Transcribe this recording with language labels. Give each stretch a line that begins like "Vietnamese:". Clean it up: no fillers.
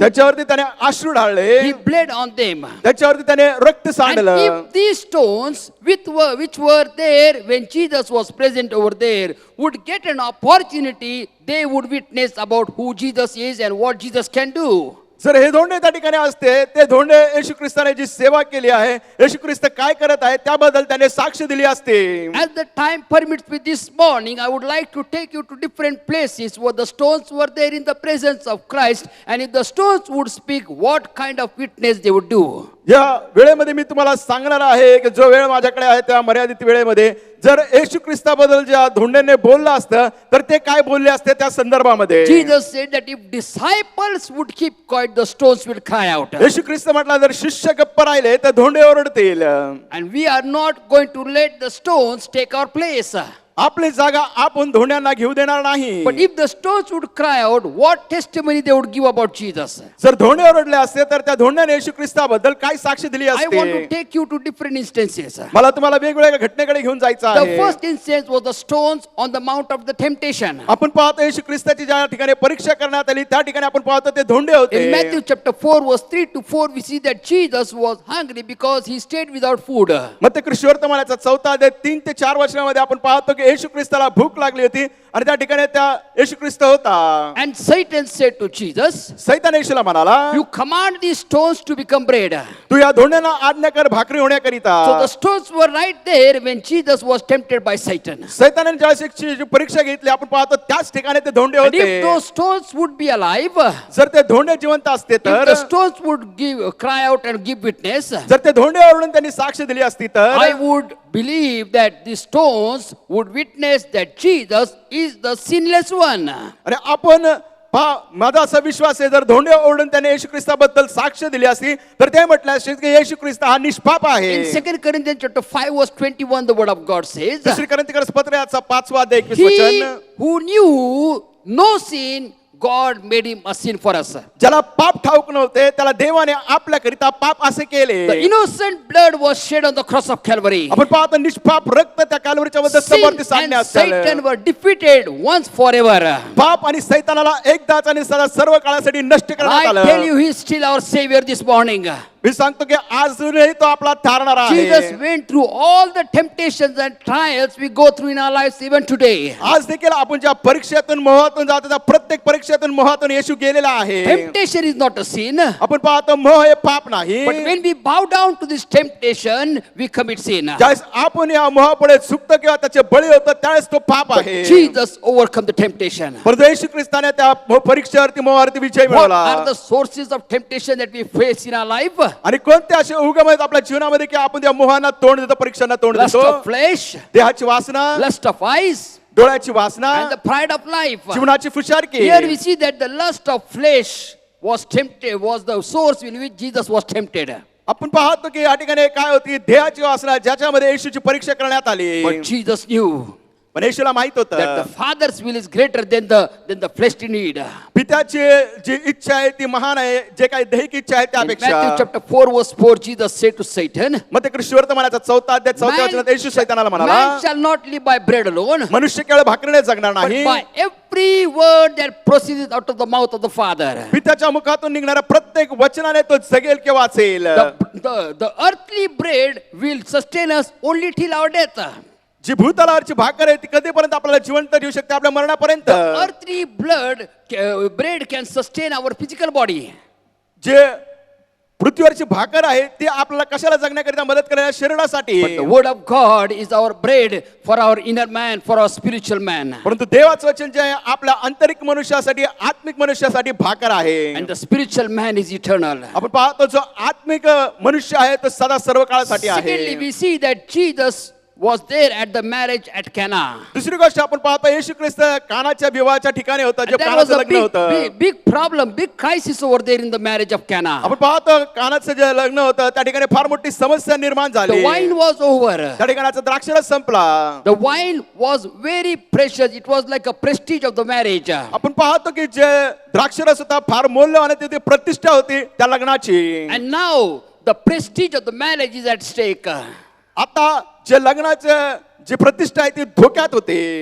Marathi: त्याच्यावरती त्याने अश्रू ढाळले.
English: He bled on them.
Marathi: त्याच्यावरती त्याने रक्त
English: And
Marathi: सांडलं.
English: if these stones which were there when Jesus was present over there would get an opportunity, they would witness about who Jesus is and what Jesus can do.
Marathi: जर हे धोंडे त्या ठिकाणी असते ते धोंडे येशू ख्रिस्ताने जी सेवा केली आहे येशू ख्रिस्त काय करत आहे त्याबद्दल त्याने साक्ष दिली असते.
English: As the time permits me this morning, I would like to take you to different places where the stones were there in the presence of Christ, and if the stones would speak, what kind of witness they would do.
Marathi: या वेळेमध्ये मी तुम्हाला सांगणार आहे की जो वेळ माझ्याकडे आहे त्या मर्यादित वेळेमध्ये जर येशू ख्रिस्ताबद्दल ज्या धोंड्याने बोललं असतं तर ते काय बोलले असते त्या संदर्भामध्ये.
English: Jesus said that if disciples would keep quiet, the stones will cry out.
Marathi: येशू ख्रिस्त म्हटला जर शिष्य गप्प राहिले तर धोंडे ओरडतील.
English: And we are not going to let the stones take our place.
Marathi: आपली जागा आपण धोंड्यांना घेऊ देणार नाही.
English: But if the stones would cry out, what testimony they would give about Jesus?
Marathi: जर धोंडे ओरडले असते तर त्या धोंड्याने येशू ख्रिस्ताबद्दल काय साक्ष दिली
English: I want to
Marathi: असते.
English: take you to different instances.
Marathi: मला तुम्हाला वेगवेगळ्या घटनेकडे घेऊन जायचं
English: The
Marathi: आहे.
English: first instance was the stones on the mount of the temptation.
Marathi: आपण पाहतो येशू ख्रिस्ताची ज्या ठिकाणी परीक्षा करण्यात आली त्या ठिकाणी आपण पाहतो ते धोंडे होते.
English: In Matthew chapter 4 verse 3 to 4 we see that Jesus was hungry because he stayed without food.
Marathi: मत्ते ख्रिस्ताचा 4 अध्याय 3 ते 4 वचनामध्ये आपण पाहतो की येशू ख्रिस्ताला भूक लागली होती आणि त्या ठिकाणी त्या येशू ख्रिस्त होता.
English: And Satan said to Jesus,
Marathi: सैतान येशूला म्हणाला
English: you command these stones to become bread.
Marathi: तू या धोंड्यांना आज्ञा कर भाकरी होण्याकरिता.
English: So the stones were right there when Jesus was tempted by Satan.
Marathi: सैतानाने ज्यावेळेस परीक्षा घेतली आपण पाहतो त्याच ठिकाणी ते धोंडे
English: And if
Marathi: होते.
English: those stones would be alive,
Marathi: जर ते धोंडे जिवंत असते
English: if
Marathi: तर
English: the stones would cry out and give witness,
Marathi: जर ते धोंडे ओरडून त्यांनी साक्ष दिली असती तर
English: I would believe that the stones would witness that Jesus is the sinless one.
Marathi: आणि आपण माझा असा विश्वास आहे जर धोंडे ओरडून त्याने येशू ख्रिस्ताबद्दल साक्ष दिली असती तर ते म्हटले असते की येशू ख्रिस्त हा निष्पाप आहे.
English: In 2 Corinthians chapter 5 verse 21 the word of God says,
Marathi: दुसरी कोरिन्थीकर पत्र याचा 5वा अध्याय 21
English: he
Marathi: वचन.
English: who knew no sin, God made him a sin for us.
Marathi: ज्याला पाप ठाऊक नव्हते त्याला देवाने आपल्याकरिता पाप असे केले.
English: The innocent blood was shed on the cross of Calvary.
Marathi: आपण पाहतो निष्पाप रक्त त्या कालवरीच्या मध्ये
English: Sin
Marathi: समोर
English: and
Marathi: सांगण्यात
English: Satan
Marathi: आलं.
English: were defeated once forever.
Marathi: पाप आणि सैतानाला एकदाच आणि सदा सर्व काळासाठी नष्ट करण्यात
English: I
Marathi: आलं.
English: tell you, he is still our savior this morning.
Marathi: मी सांगतो की अजूनही तो आपला तारणार
English: Jesus
Marathi: आहे.
English: went through all the temptations and trials we go through in our lives even today.
Marathi: आज देखील आपण ज्या परीक्षेतून मोहातून जातो त्या प्रत्येक परीक्षेतून मोहातून येशू गेलेला आहे.
English: Temptation is not a sin.
Marathi: आपण पाहतो मोह हे पाप नाही.
English: But when we bow down to this temptation, we commit sin.
Marathi: ज्यावेळेस आपण या मोहापुढे झुकतो किंवा त्याचे बळी होतो त्यावेळेस तो पाप आहे.
English: Jesus overcome the temptation.
Marathi: परंतु येशू ख्रिस्ताने त्या परीक्षेवरती मोहावरती विजय
English: What
Marathi: मिळवला.
English: are the sources of temptation that we face in our life?
Marathi: आणि कोणते असे उगम आहेत आपल्या जीवनामध्ये की आपण त्या मोहांना तोंड देतो, परीक्षांना तोंड
English: Lust
Marathi: देतो?
English: of flesh,
Marathi: देहाची वासना,
English: lust of eyes,
Marathi: डोळ्याची वासना,
English: and the pride of life.
Marathi: जीवनाची फुशारकी.
English: Here we see that the lust of flesh was tempted, was the source in which Jesus was tempted.
Marathi: आपण पाहतो की या ठिकाणी काय होती, देहाची वासना ज्याच्यामध्ये येशूची परीक्षा करण्यात आली.
English: But Jesus knew
Marathi: पण येशूला माहित
English: that the
Marathi: होतं
English: Father's will is greater than the fleshly need.
Marathi: पित्याची जी इच्छा आहे ती महान आहे, जे काही दैहिक इच्छा आहे
English: In Matthew
Marathi: त्यापेक्षा.
English: chapter 4 verse 4, Jesus said to Satan,
Marathi: मग ते ख्रिस्ती वर्तमानाचा 4 अध्याय 4 वचनात येशू सैतानाला म्हणाला,
English: man shall not live by bread alone,
Marathi: मनुष्य केवळ भाकरीने जगणार
English: but
Marathi: नाही,
English: by every word that proceeds out of the mouth of the Father.
Marathi: पित्याच्या मुखातून निघणाऱ्या प्रत्येक वचनाने तो जगेल किंवा वाचेल.
English: The earthly bread will sustain us only till our death.
Marathi: जी भूतलावरची भाकर आहे ती कधीपर्यंत आपल्याला जिवंत ठेवू शकते, आपल्या मरणापर्यंत.
English: Earthly bread can sustain our physical body.
Marathi: जे पृथ्वीवरची भाकर आहे ती आपल्याला कशाला जगण्याकरिता मदत करण्याच्या शरीरासाठी.
English: But the word of God is our bread for our inner man, for our spiritual man.
Marathi: परंतु देवाचं वचन जे आहे आपल्या आंतरिक मनुष्यासाठी, आत्मिक मनुष्यासाठी भाकर आहे.
English: And the spiritual man is eternal.
Marathi: आपण पाहतो जो आत्मिक मनुष्य आहे तो सदा सर्व काळासाठी
English: Secondly,
Marathi: आहे.
English: we see that Jesus was there at the marriage at Cana.
Marathi: दुसरी गोष्ट आपण पाहतो येशू ख्रिस्त कानाच्या विवाहाच्या ठिकाणी होता, जे
English: And there was
Marathi: कानाचं
English: a
Marathi: लग्न होतं.
English: big problem, big crisis over there in the marriage of Cana.
Marathi: आपण पाहतो कानाचं जे लग्न होतं त्या ठिकाणी फार मोठी समस्या निर्माण
English: The
Marathi: झाली.
English: wine was over.
Marathi: त्या ठिकाणाचा द्राक्षरस संपला.
English: The wine was very precious. It was like a prestige of the marriage.
Marathi: आपण पाहतो की जे द्राक्षरस होता फार मौल्यवान आणि तिथे प्रतिष्ठा होती त्या लग्नाची.
English: And now the prestige of the marriage is at stake.
Marathi: आता जे लग्नाचं जी प्रतिष्ठा आहे ती धोक्यात होते.